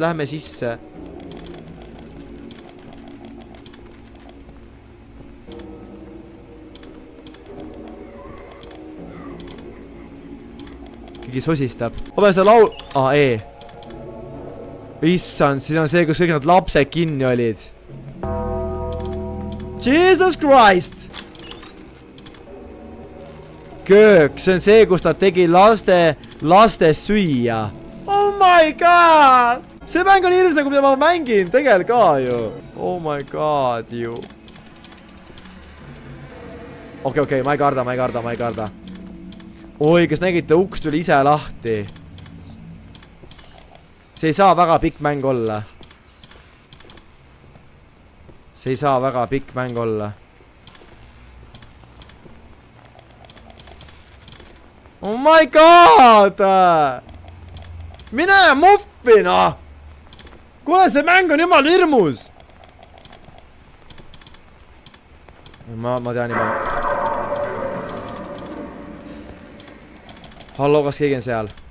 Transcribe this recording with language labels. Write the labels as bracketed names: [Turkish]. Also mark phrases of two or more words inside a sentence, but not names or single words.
[Estonian] Lähme sisse. Keegi sosistab. Ma pean seda laul... Issand, siin on see, kus kõik need lapsed kinni olid. [English] Jesus Christ! [Estonian] Köök, see on see, kus ta tegi laste süüa. [English] Oh my god! [Estonian] See mäng on hirmsam, kui mida ma mängin. Tegel ka ju. [English] Oh my god, [Estonian] ju. Okei, ma ei karda. Oi, kas nägite, uks tuli ise lahti. See ei saa väga pikk mäng olla. [English] Oh my god! [Estonian] Mine muffina! Kuule, see mäng on jumal hirmus! Ma tean juba. Hallo, kas keegi on seal?